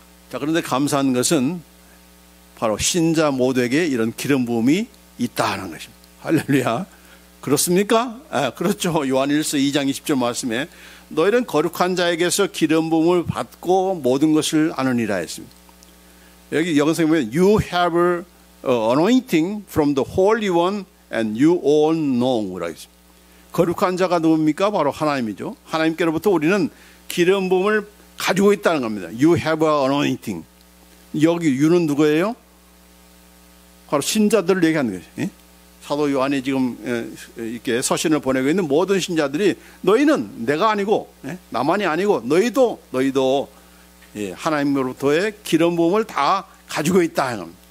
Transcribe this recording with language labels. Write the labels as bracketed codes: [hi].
[ko] 자, 그런데 감사한 것은 바로 신자 모두에게 이런 기름 부음이 있다는 것입니다. 할렐루야. 그렇습니까? 그렇죠. 요한일서 2장 20절 말씀에 너희는 거룩한 자에게서 기름 부음을 받고 모든 것을 아느니라 했습니다. 여기 영성에 보면 [en] You have anointing from the Holy One and you all know [ko] 라고 했습니다. 거룩한 자가 누굽니까? 바로 하나님이죠. 하나님께로부터 우리는 기름 부음을 가지고 있다는 겁니다. [en] You have anointing. [ko] 여기 you는 누구예요? 바로 신자들을 얘기하는 거죠. 사도 요한이 지금 이렇게 서신을 보내고 있는 모든 신자들이 너희는 내가 아니고 나만이 아니고 너희도 하나님으로부터의 기름 부음을 다 가지고 있다.